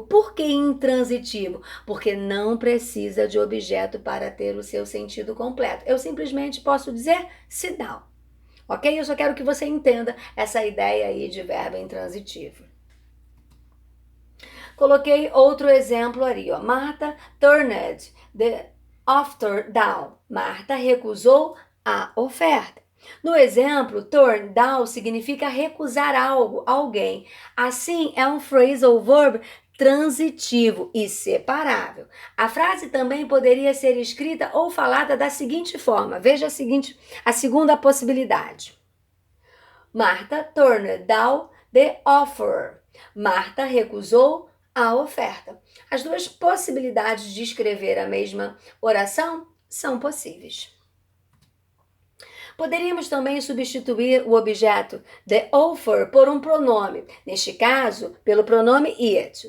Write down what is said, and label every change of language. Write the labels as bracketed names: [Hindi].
[Portuguese] Por que intransitivo? Porque não precisa de objeto para ter o seu sentido completo. Eu simplesmente posso dizer sit down. Ok? Eu só quero que você entenda essa ideia aí de verbo intransitivo. Coloquei outro exemplo ali, ó. [English] Martha turned the offer down. [Portuguese] Marta recusou a oferta. No exemplo, turn down significa recusar algo, alguém. Assim, é um phrasal verb transitivo e separável. A frase também poderia ser escrita ou falada da seguinte forma. Veja a segunda possibilidade. [English] Martha turned down the offer. [Portuguese] Marta recusou a oferta. As duas possibilidades de escrever a mesma oração são possíveis. Poderíamos também substituir o objeto the offer por um pronome, neste caso, pelo pronome it.